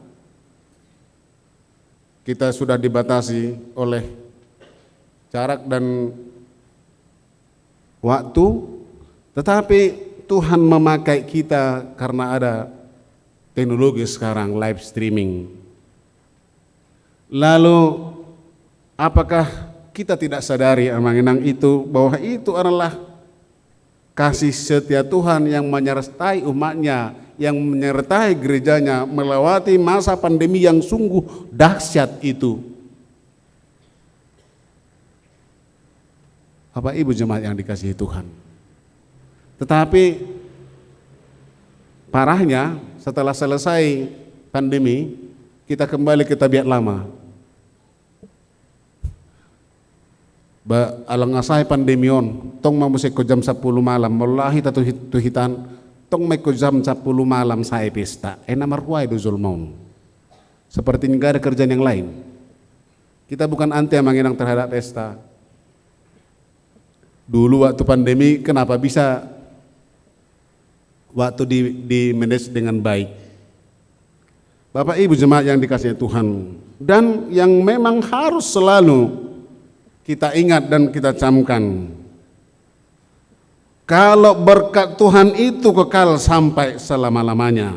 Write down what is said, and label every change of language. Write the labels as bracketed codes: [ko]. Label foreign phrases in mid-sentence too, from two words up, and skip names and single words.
[id] Kita sudah dibatasi oleh jarak dan waktu, tetapi Tuhan memakai kita karena ada teknologi sekarang, live streaming. Lalu apakah kita tidak sadari amanginang itu bahwa itu adalah kasih setia Tuhan yang menyertai umatnya, yang menyertai gerejanya melewati masa pandemi yang sungguh dahsyat itu. Bapak Ibu jemaat yang dikasihi Tuhan. Tetapi parahnya setelah selesai pandemi kita kembali ke tabiat lama. [bbc] Alangasai pandemion tong mamusik ko jam 10 malam wallahi tuhitan tong may ko jam 10 malam saya pesta namarhuay do zulmon. [id] Seperti nggak ada kerjaan yang lain. Kita bukan anti amanginang terhadap pesta. Dulu waktu pandemi kenapa bisa waktu di manage dengan baik. Bapak Ibu jemaat yang dikasihi Tuhan, dan yang memang harus selalu kita ingat dan kita camkan, kalau berkat Tuhan itu kekal sampai selama-lamanya.